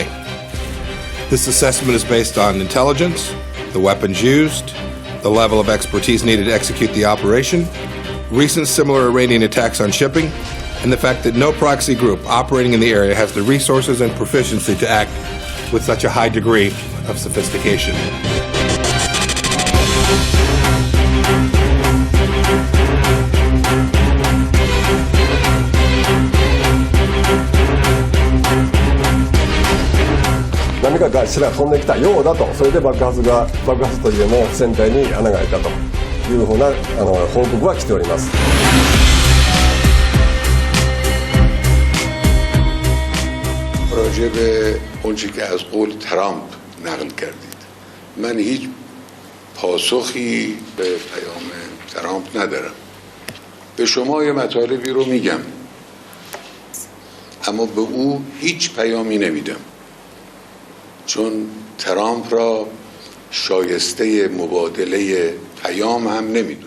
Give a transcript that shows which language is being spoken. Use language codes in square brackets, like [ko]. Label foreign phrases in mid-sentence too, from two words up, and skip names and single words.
[en] This assessment is based on intelligence, the weapons used, the level of expertise needed to execute the operation, recent similar Iranian attacks on shipping, and the fact that no proxy group operating in the area has the resources and proficiency to act with such a high degree of sophistication. [ja] 何かしら飛んできたようだと、それで爆発というのを船体に穴が開いたというふうな報告は来ております。 [fa] راجع به اونچه که از قول ترامپ نقل کردید، من هیچ پاسخی به پیام ترامپ ندارم. به شما یه مطالبی رو میگم، اما به او هیچ پیامی نمیدم، چون ترامپ را شایسته مبادله پیام هم نمیدونه.